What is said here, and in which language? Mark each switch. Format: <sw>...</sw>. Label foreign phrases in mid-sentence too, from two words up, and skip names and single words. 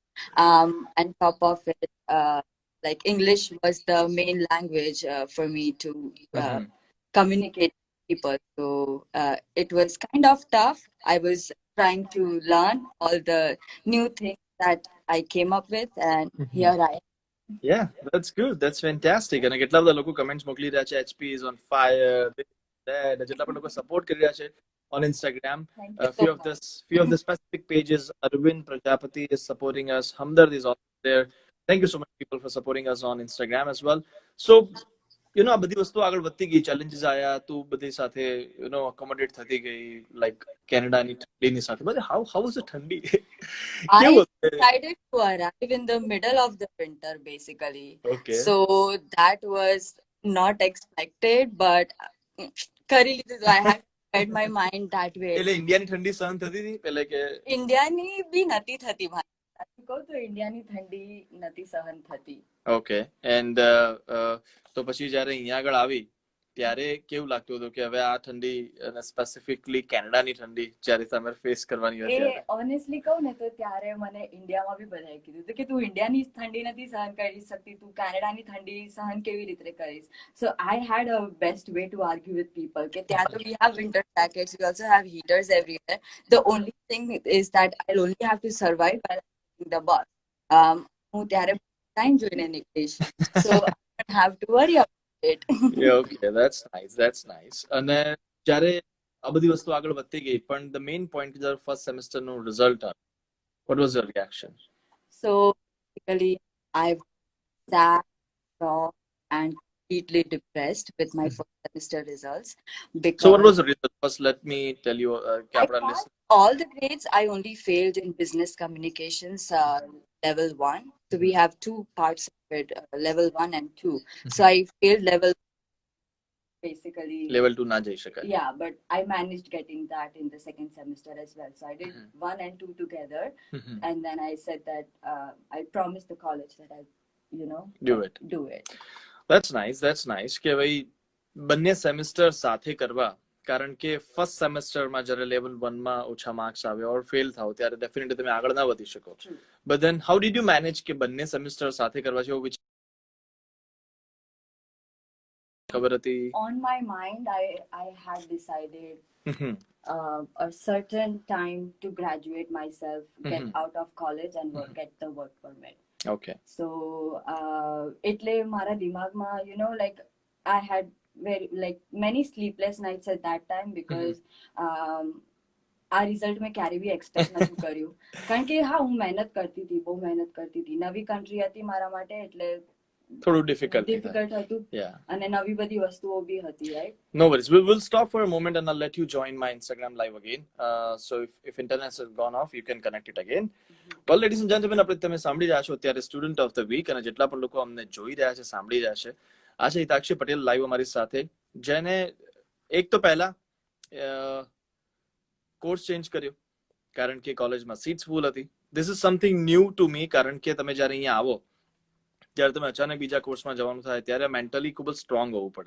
<en>And top of it, like English was the main language for me to communicate with people. So it was kind of tough. I was trying to learn all the new things that I came up with, and here I am. Yeah, that's good. That's fantastic.</en> <gu>અને કેટલા બધા લોકો કમેન્ટ્સ મોકલી રહ્યા છે,</gu> <en>HP is on fire,</en> <gu>જેટલા પણ લોકો સપોર્ટ કરી રહ્યા છે on Instagram.</gu> <en>Few of the specific pages. Arvind Prajapati is supporting us. Hamdard is also there. Thank you so much people for supporting us on Instagram as well.</en> <gu>So આ બધી વસ્તુ આગળ વધતી ગઈ, ચેલેન્જીસ આયા, તું બધી સાથે અકોમોડેટ થતી ગઈ, લાઈક કેનેડાની ઠંડીની સાથે.</gu> <en>But how was the ઠંડી? I decided to arrive in the middle of the winter, basically. Okay. So that was not expected, but</en> <gu>કરી લીધું.</gu> <en>I had set my mind that way.</en> <gu>એટલે ઇન્ડિયાની ઠંડી સહન થતી હતી એટલે કે? ઇન્ડિયાની બી નતી થતી ભાઈ. કહું તો ઇન્ડિયાની ઠંડી નતી સહન થતી.</gu> <en>ઓકે.</en> <gu>એન્ડ તો પછી જ્યારે અહીંયા આગળ આવી ત્યારે કેવું લાગતું હતું કે હવે આ ઠંડી અને સ્પેસિફિકલી કેનેડાની ઠંડી જ્યારે તમે ફેસ કરવાની હતી? ઓનેસ્ટલી કહું ને તો ત્યારે મને ઇન્ડિયામાં બી બધાએ કીધું હતું કે તું ઇન્ડિયાની ઠંડી નથી સહન કરી શકતી, તું કેનેડાની ઠંડી સહન કેવી રીતે કરીશ?</gu> <en>સો I had a best way to argue with people</en> <gu>કે ત્યાં તો</gu> <en>we have winter jackets, we also have heaters everywhere. The only thing is that I'll only have to survive by the bus.</en> <gu>હું ત્યારે ટાઈમ જોઈને નીકળીશ,</gu> <en>so I don't have to worry about it. Yeah, okay, that's nice.</en> <gu>અને જ્યારે આ બધી વસ્તુ આગળ વધતી ગઈ, પણ</gu> <en>the main point is first semester</en> <gu>નું result આવ્યું.</gu> <en>What was your reaction? So basically I was sad, shocked and completely depressed with my first semester results. Because So what was the result? First let me tell you, I passed all the grades. I only failed in business communications level 1. So we have two parts of it, level 1 and 2. So I failed level basically.</en> <gu>Level 2 ના જઈ શકાય.</gu> <en>Yeah, but I managed getting that in the second semester as well. So I did 1 and 2 together. And then I said that I promised the college that I'll, Do it. do it. That's nice.</en> <gu>કે ભાઈ બંને સેમેસ્ટર સાથે કરવા કારણ કે ફર્સ્ટ સેમેસ્ટરમાં જ્યારે લેવલ 1 માં ઓછા માર્ક્સ આવે</gu> <en>or fail</en> <gu>થાવ ત્યારે ડેફિનેટલી તમે આગળ ના વધી શકો.</gu> <en>But then how did you manage</en> <gu>કે બંને સેમેસ્ટર સાથે કરવા છે, વિચ ખબર હતી?</gu> <en>On my mind, I had decided a certain time to graduate myself, get out of college and get the work permit. Okay. So</en> <gu>એટલે મારા દિમાગમાં</gu> <en>like I had very like many sleepless nights at that time because</en> <gu>આ રિઝલ્ટ મેં ક્યારે બી એક્સપેક્ટ નતું કર્યું. કારણ કે હા, હું મહેનત કરતી હતી, બહુ મહેનત કરતી હતી. નવી કન્ટ્રી હતી મારા માટે, એટલે થોડું ડિફિકલ્ટ હતું અને નવી બધી વસ્તુઓ બી હતી, રાઈટ?</gu> <en>No worries. We'll stop for a moment and I'll let you join my Instagram live again. So if internet has gone off, you can connect it again. Well, ladies and gentlemen,</en> <gu>આપણે તમે સાંભળી રહ્યા છો અત્યારે સ્ટુડન્ટ ઓફ ધ વીક, અને જેટલા પણ લોકો અમને જોઈ રહ્યા છે, સાંભળી રહ્યા છે, આજે હિતાક્ષી પટેલ લાઈવ અમારી સાથે, જેને એક તો પહેલા</gu> <en>course change</en> <gu>કર્યો કારણ કે કોલેજમાં</gu> <en>seats full</en> <gu>હતી.</gu> <en>This is something new to me,</en> <gu>કારણ કે તમે જ્યારે અહીંયા આવો ત્યારે તમે અચાનક બીજા કોર્સમાં જવાનું થાય ત્યારે મેન્ટલી ખૂબ જ સ્ટ્રોંગ હોવું પડે.</gu>